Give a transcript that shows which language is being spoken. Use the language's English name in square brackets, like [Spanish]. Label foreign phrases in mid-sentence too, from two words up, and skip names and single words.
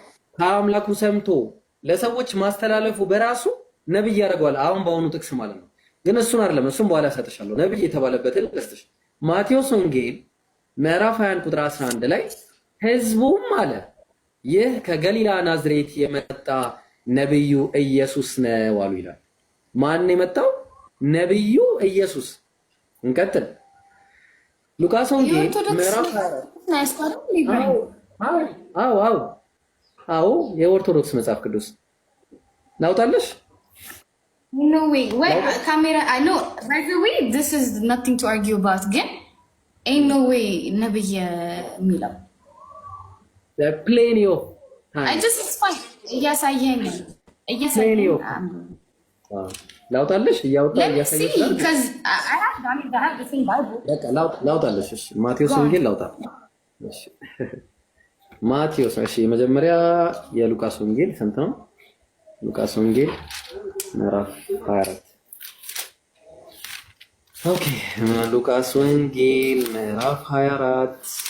[Amharic] ከአምላኩ ሰምቶ ለሰዎች ማስተላለፉ በራሱ ነብይ ያደርገዋል። አሁን በአሁኑ ጥቅስ ማለት ነው። ግን እሱን አይደለም፣ እሱን በኋላ ሰጥሻለሁ። ነብይ የተባለበትን ልስጥሽ። ማቴዎስ ወንጌል ምዕራፍ 21 ቁጥር 11 ላይ ህዝቡም አለ ይህ ከገሊላ ናዝሬት የመጣ ነብዩ ኢየሱስ ነው አሉ ይላል። ማን የመጣው? ነብዩ ኢየሱስ። እንቀጥል። ሉቃስ ወንጌል ምዕራፍ 24 አዎ የኦርቶዶክስ መጽሐፍ ቅዱስ ላውጣለሽ? [English] No way. Wait, camera. I know. By the way, this is nothing to argue about. Again, ain't no way. [Amharic] ነብይ የሚለው [English] there plenty of time. I just it's fine. [Amharic] እያሳየኝ ላውጣለሽ? እያሳየሽ [English] because I have the same Bible. [Amharic] በቃ ላውጣለሽ። እሺ ማቴዎስ ወንጌል ላውጣ። እሺ ማቴዎስ። እሺ መጀመሪያ የሉቃስ ወንጌል ስንት ነው? ሉቃስ ወንጌል ምዕራፍ 24 ኦኬ። ሉቃስ ወንጌል ምዕራፍ 24